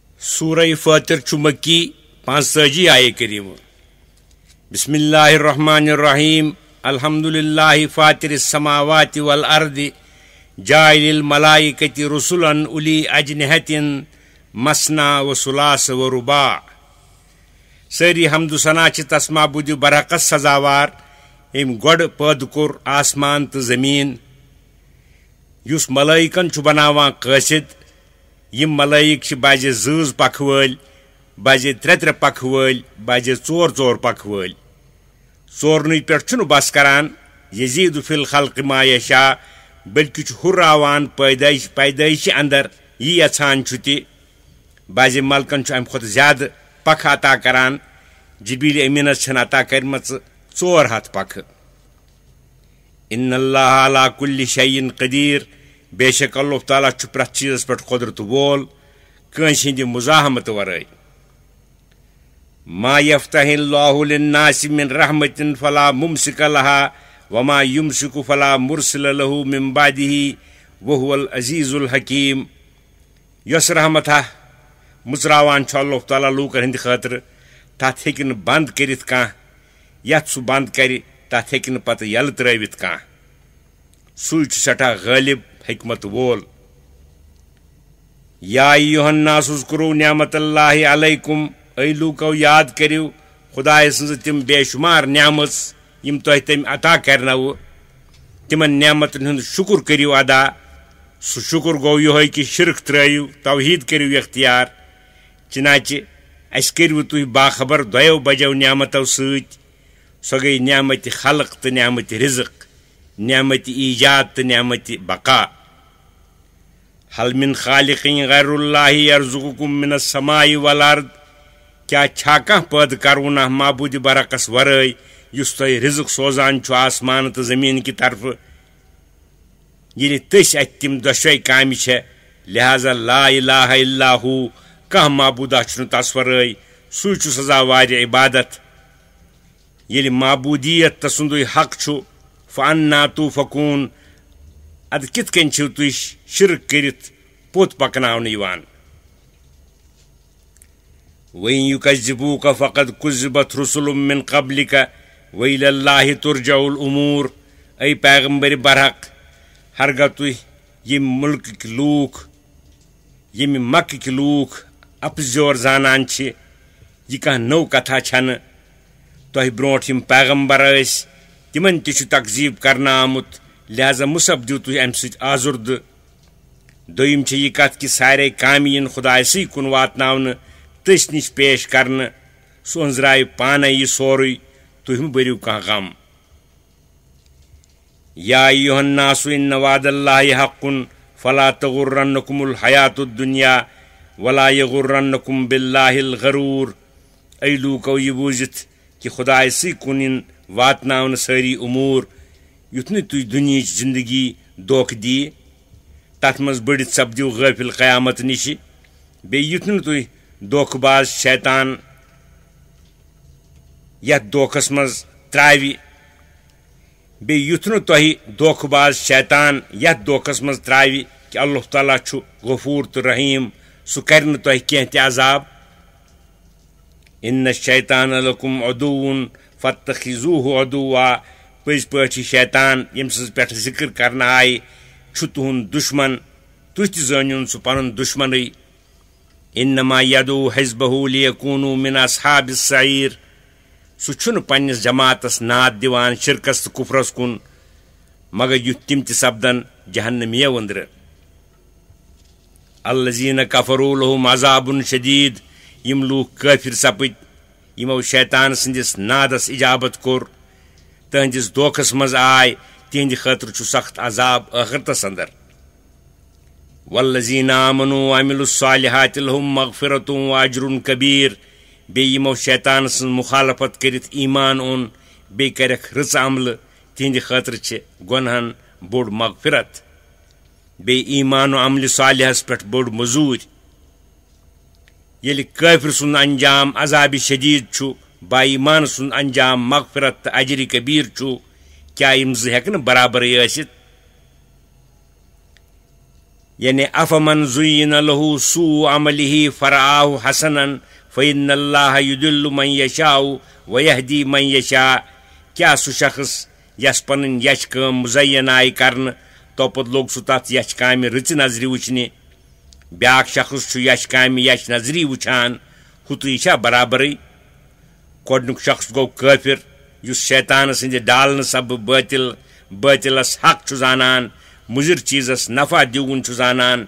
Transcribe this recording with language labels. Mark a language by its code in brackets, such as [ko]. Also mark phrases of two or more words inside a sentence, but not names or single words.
[ar] سورہ فاطر مکی 45 آیہ کریم بسم اللہ الرحمن الرحیم الحمد للہ فاطر السماوات والارض جاعل الملائکۃ رسلا اولی اجنحۃ مثنی وثلاث ورباع. [ks] ساری حمد و ثنا چھ تس معبود برحقس سزاوار ام گۄڈٕ پٲدٕ کوٚر آسمان تہٕ زمین یُس ملائکن چھُ بناوان قٲصد. یم ملائک چھ بجے زۭز پکھ وٲلۍ بجے ترٛےٚ پکھ وٲلۍ بجے ژور پکھ وٲلۍ. ژورنٕے پٮ۪ٹھ چھُنہٕ بس کران [ar] یزیٖد فی الخلق ما یشاء [ks] بلکہ چھُ ہُرراوان پیدٲیشہِ اندر یہِ یژھان چھُ تہِ. بازِ ملکن چھُ امہِ کھۄتہٕ زیادٕ پکھ عطا کران. جبریل امینس چھن عطا کرمژ 400 پکھٕ. [ar] ان اللہ علی کل شیء قدیر [ks] بے شک اللہ تعالیٰ چھُ پرٛٮ۪تھ چیٖزس پٮ۪ٹھ قۄدرت وول کٲنٛسہِ ہٕنٛدِ مزاحمت ورٲے. [ar] ما یفتح اللہ للناس من رحمت فلا ممسک لها وما یمسک فلا مرسل له من بعده وهو العزیز الحکیم. [ks] یۄس رحمتہ مژراوان چھُ اللہ تعالیٰ لوٗکن ہٕنٛدِ خٲطرٕ تتھ ہیٚکہِ نہٕ بنٛد کٔرِتھ کانٛہہ. یتھ سُہ بنٛد کرِ تتھ ہیٚکہِ نہٕ پتہٕ یلہٕ ترٲوِتھ کانٛہہ. سُے چھُ سٮ۪ٹھاہ غٲلب حکمت وول. [ar] یا ایھا الناس اذکروا نعمت اللہ علیکم [ks] اے لوٗکو یاد کٔرِو خدایہِ سٕنٛزٕ تِم بے شمار نعمژ یم تۄہہِ تٔمۍ عطا کرنوٕ. تِمن نعمتن ہُنٛد شکر کٔرِو ادا. سُہ شکر گوٚو یِہوے کہِ شرک ترٲیِو توحیٖد کٔرِو اختیار. چنانچہ اسہِ کٔرِوٕ تُہۍ باخبر دۄیو بجو نعمتو سۭتۍ. سۄ گٔیے نعمتِ خلق تہٕ نعمتِ رزق، نعمتِ ایجاد تہٕ نعمتِ بقا. [ar] حل من خالق غیر اللہ یرزقکم من السماء والارض [ks] کیا چھا کانٛہہ پٲدٕ کروُنہ معبوٗدِ برعکس ورٲے یُس تۄہہِ رزق سوزان چھُ آسمان تہٕ زمیٖن کہِ طرفہٕ. ییٚلہِ تٔسۍ اتہِ تِم دۄشوے کامہِ چھےٚ لہذا [ar] لا الہ الا ہو [ks] کانٛہہ معبوٗدہ چھُنہٕ تس ورٲے سُے چھُ سزاوارِ عبادت. ییٚلہِ معبوٗدیت تسُنٛدُے حق چھُ [ar] فانا توفکون [ks] ادٕ کِتھ کٔنۍ چھِو تُہۍ شرک کٔرِتھ پوٚت پکناونہٕ یِوان. [ar] وَإِن يُكَذِّبُوكَ فَقَدْ كُذِّبَتْ رُسُلٌ مِّن قَبْلِكَ وَإِلَى اللَّهِ تُرْجَعُ الْأُمُورُ. [ks] اے پیغمبر برحق ہرگاہ تُہۍ ییٚمہِ مُلکٕکۍ لوٗکھ ییٚمہِ مکٕکۍ لوٗکھ اپزیور زانان چھِ یہِ کانٛہہ نٔو کتھا چھنہٕ. تۄہہِ برونٛٹھ یِم پیغمبر ٲسۍ تِمن تہِ چھُ تقزیٖب کرنہٕ آمُت لہذا مُسبدِو تُہۍ امہِ سۭتۍ آزُردٕ. دوٚیِم چھِ یہِ کتھ کہِ سارے کامہِ یِن خۄدایسٕے کُن واتناونہٕ تٔسۍ نِش پیش کرنہٕ. سُہ أنٛزراوِ پانے یہِ سورُے تُہۍ مہٕ بٔرِو کانٛہہ غم. [ar] یا ایھا الناس ان وعد اللہ حق فلا تغرنکم الحیات الدنیا ولا یغرنکم باللہ الغرور. [ks] اے لوٗکو یہِ بوٗزِتھ کہ خۄدایسٕے کُن یِن واتناونہٕ سٲری اموٗر یُتھ نہٕ تُہۍ دُنیہِچ زندگی دھوکہٕ دِیہِ تتھ منٛز بٔڑِتھ سپدِو غٲفِل قیامت نِشہِ. بیٚیہِ یُتھ نہٕ تُہۍ دھوکہٕ باز شیطان یتھ دھوکھس منٛز ترٛاوِ کہ اللہ تعالیٰ چھُ غفوٗر تہٕ رحیٖم سُہ کرِ نہٕ تۄہہِ کینٛہہ تہِ عذاب. [ar] ان الشیطان لکم عدوٌ فاتخذوہ عدوا. [ks] پٔزۍ پٲٹھۍ چھِ شیطان ییٚمہِ سٕنٛز پٮ۪ٹھ ذکر کرنہٕ آیہِ چھُ تُہُنٛد دُشمن تُہۍ تہِ زٲنۍہوٗن سُہ پنُن دُشمنٕے. [ar] انما یدعو حزبہ لیکوٗنوا من اصحاب السعیر. [ks] سُہ چھُنہٕ پننِس جماعتس ناد دِوان شرکس تہٕ کُفرس کُن مگر یُتھ تِم تہِ سپدن جہنمیو أنٛدرٕ. [ar] الذین کفروا لہم عذاب شدید. [ks] یِم لوٗکھ کٲفِر سپٕدۍ یِمو شیطان سٕنٛدِس نادس اجابت کوٚر تہنٛدِس دھوکھس منٛز آے تِہنٛدِ خٲطرٕ چھُ سخت عذاب ٲخرتس اندر. [ar] والذین آمنوا وعملوا الصالحات لہم مغفرۃ واجر کبیر. [ks] بیٚیہِ یِمو شیطان سٕنٛز مخالفت کٔرِتھ ایمان اوٚن بیٚیہِ کرٮ۪کھ رٕژ عملہٕ تِہنٛدِ خٲطرٕ چھِ گۄنہن بوٚڑ مغفرت بیٚیہِ ایمان و عملہِ صالحس پٮ۪ٹھ بٔڑ مٔزوٗرۍ. ییٚلہِ کٲفِر سُنٛد انجام عذابِ شدیٖد چھُ با ایمان سُنٛد انجام مغفرت تہٕ اجرِ کبیٖر چھُ کیٛاہ یِم زٕ ہٮ۪کہٕ نہٕ برابرٕے ٲسِتھ. [ar] یعنی افمن زین لہ سوء عملہ فرآہ حسنا فإن اللہ یضل من یشاء ویہدی من یشاء. [ks] کیا سہ شخص یس پن یچ کام مزین آئی کرن توپت لوگ سہ تتھ یچ کامہ رٕژ نظرِ وچھنہِ. بیاکھ شخص یچ کامہ یچ نظری وچھان ہُتہٕ یہِ چھا برابرٕے؟ گۄڈنیُک شخص گوٚو کٲفِر یُس شیطان سٕنٛدِ ڈالنہٕ سببہٕ باطلس حق چھُ زانان مُضِر چیٖزس نفع دیوُن چھُ زانان.